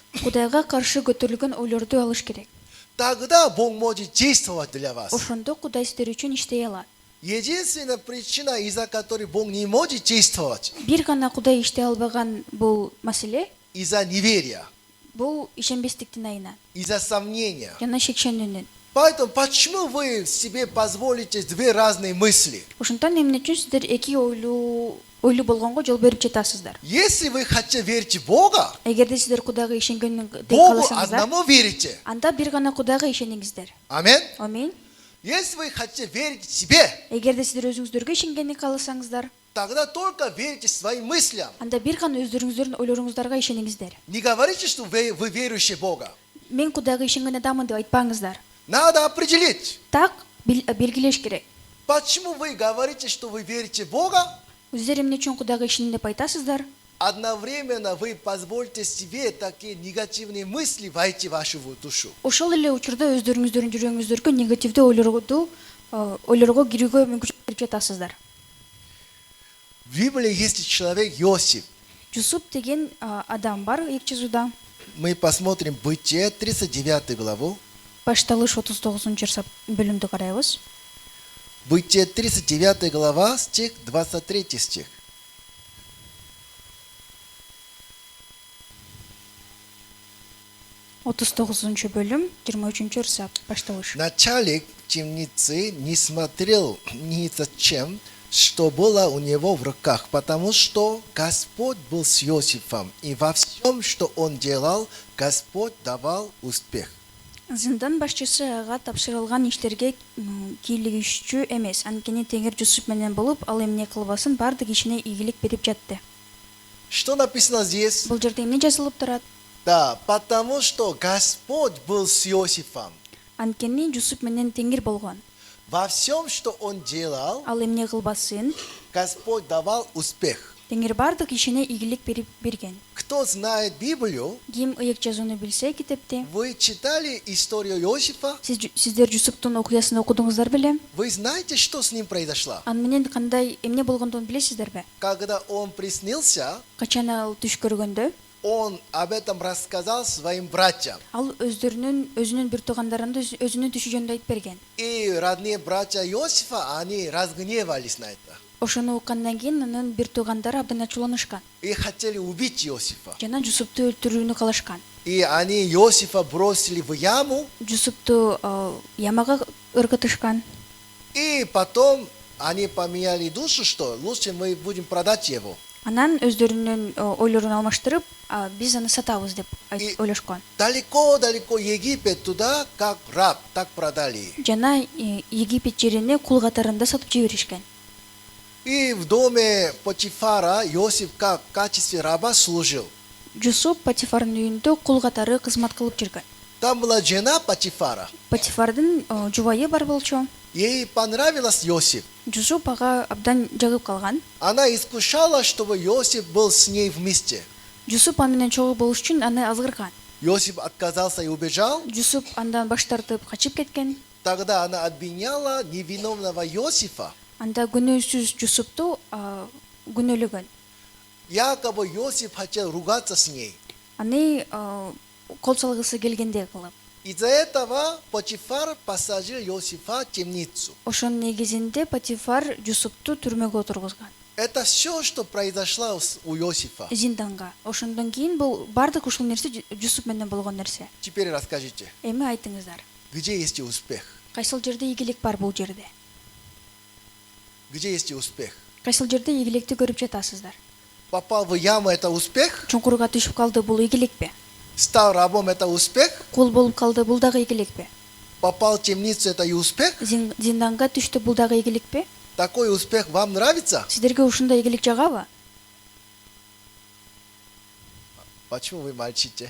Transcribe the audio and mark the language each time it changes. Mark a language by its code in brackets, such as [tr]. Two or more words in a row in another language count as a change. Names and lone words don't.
[ky] Кудайга каршы көтөрүлгөн ойлорду алыш керек. [ru] Тогда Бог может действовать для вас. [ky] Ошондо Кудай сиздер үчүн иштей алат. [ru] Единственная причина, из-за которой Бог не может действовать, [ky] Бир гана Кудай иштей албаган бул маселе [ru] из-за неверия, [ky] бул ишенбестиктин айынан [ru] из-за сомнения. [ky] жана шекшенүүнүн. [ru] Поэтому почему вы себе позволите две разные мысли? [ky] Ошондон эмне үчүн сиздер эки ойлуу болгонго жол берип жатасыздар? [ru] Если вы хотите верить в Бога, [ky] Эгерде сиздер Кудайга ишенгендей [ru] Богу [ky] кааласаңыздар, [ru] одному верите. [ky] анда бир гана Кудайга ишениңиздер. [ru] Аминь. [ky] Аминь. [ru] Если вы хотите верить в себе, [ky] Эгерде сиздер өзүңүздөргө ишенгенди кааласаңыздар, [ru] тогда только верите своим мыслям. [ky] анда бир гана өздөрүңүздөрдүн ойлоруңуздарга ишениңиздер. [ru] Не говорите, что вы верующие в Бога. [ky] Мен Кудайга ишенген адаммын деп айтпаңыздар. [ru] Надо определить, [ky] Так белгилеш керек. [ru] почему вы говорите, что вы верите в Бога, [ky] Өздөрү эмне үчүн Кудайга ишенем деп айтасыздар? [ru] одновременно вы позвольте себе такие негативные мысли войти в вашу душу. [ky] Ошол эле учурда өздөрүңүздөрдүн жүрөгүңүздөргө негативдүү ойлорго кирүүгө мүмкүнчүлүк берип жатасыздар. [ru] В Библии есть человек Иосиф. [ky] Жусуп деген адам бар эки жазууда. [ru] Мы посмотрим Бытие, 39 главу. [ky] Башталыш 39 бөлүмдү карайбыз. [ru] Бытие, 39 глава, стих 23 стих. [ky] бөлүм 23 башталыш. [ru] Начальник темницы не смотрел ни зачем, что было у него в руках, потому что Господь был с Иосифом, и во всем, что он делал, Господь давал успех. [ky] Зиндан башчысы ага тапшырылган иштерге кийлигишчү эмес. Анткени Теңир Жусуп менен болуп, ал эмне кылбасын бардык ишине ийгилик берип жатты. [ru] Что написано здесь? [ky] Бул жерде эмне жазылып турат? [ru] Да, потому что Господь был с Иосифом. [ky] Анткени Жусуп менен Теңир болгон. [ru] Во всем, что он делал, [ky] Ал эмне кылбасын, [ru] Господь давал успех. [ky] Теңир бардык ишине ийгилик берген. [ru] Кто знает Библию, [ky] Ким ыйык жазууну билсе китепти, [ru] вы читали историю Иосифа, [ky] сиздер Жусуптун окуясын окудуңуздар беле? [ru] вы знаете, что с ним произошло? [ky] Ан менен кандай эмне болгондугун билесиздерби? [ru] Когда он приснился, [ky] Качан ал түш көргөндө, [ru] он об этом рассказал своим братьям. [ky] ал өзүнүн бир туугандарына өзүнүн түшү жөнүндө айтып берген. [ru] И родные братья Иосифа, они разгневались на это. [ky] Ошону уккандан кийин анын бир туугандары абдан ачууланышкан [ru] И хотели убить Иосифа. [ky] жана Жусупту өлтүрүүнү каалашкан. [ru] И они Иосифа бросили в яму. [ky] Жусупту ямага ыргытышкан. [ru] И потом они поменяли душу, что лучше мы будем продать его. [ky] Анан өздөрүнүн ойлорун алмаштырып, биз аны сатабыз деп ойлошкон. [ru] Далеко-далеко Египет туда, как раб, так продали. [ky] Жана Египет жерине кул катарында сатып жиберишкен. [ru] И в доме Потифара Иосиф как в качестве раба служил. [ky] Жусуп Патифардын үйүндө кул катары кызмат кылып жүргөн. [ru] Там была жена Потифара. [ky] Патифардын жубайы бар болчу. [ru] Ей понравилась Иосиф. [ky] Жусуп ага абдан жагып калган. [ru] Она искушала, чтобы Иосиф был с ней вместе. [ky] Жусуп аны менен чогуу болуш үчүн аны азгырган. [ru] Иосиф отказался и убежал. [ky] Жусуп андан баш тартып качып кеткен. [ru] Тогда она обвиняла невиновного Иосифа. [ky] Анда күнөөсүз Жусупту күнөөлөгөн. [ru] Якобы Иосиф хотел ругаться с ней. [ky] Аны кол салгысы келгендей кылып. [ru] Из-за этого Потифар посадил Иосифа в темницу. [ky] Ошонун негизинде Патифар Жусупту түрмөгө отургузган. [ru] Это все, что произошло у Иосифа. [ky] Зинданга. Ошондон кийин бул бардык ушул нерсе Жусуп менен болгон нерсе. [ru] Теперь расскажите, [ky] Эми айтыңыздар. [ru] где есть успех? [ky] Кайсыл жерде ийгилик бар бул жерде? [ru] Где есть успех? [ky] Кайсыл жерде ийгиликти көрүп жатасыздар? [ru] Попал в яму – это успех? [ky] Чуңкурга түшүп калды, бул ийгиликпи? [ru] Стал рабом – это успех? [ky] Кул болуп калды, бул дагы ийгиликпи? [ru] Попал в темницу – это и успех? [ky] Зинданга түштү, бул дагы ийгиликпи? [ru] Такой успех вам нравится? [ky] Сиздерге ушундай ийгилик жагабы? [ru] Почему вы молчите?